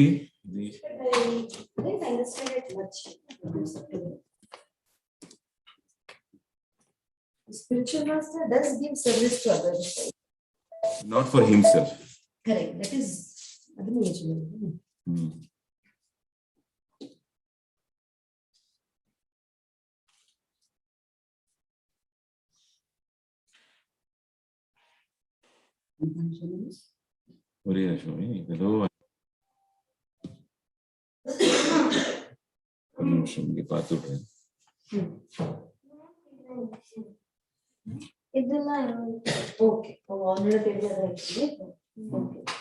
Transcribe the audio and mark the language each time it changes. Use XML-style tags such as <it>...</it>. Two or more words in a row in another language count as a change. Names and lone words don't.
<en>I didn't understand it much. The spiritual master does give service to others. not for himself. Correct. That is admirable. Hmm.</en> <ta>ஒரே நிமிஷம் ஏதோ ஒரு நிமிஷம் இங்க பார்த்து விடுறேன்.</ta> <kn>ಇದೆಲ್ಲ</kn> <en>okay already table</en> <kn>ಆಗಿದೆ ಓಕೆ</kn>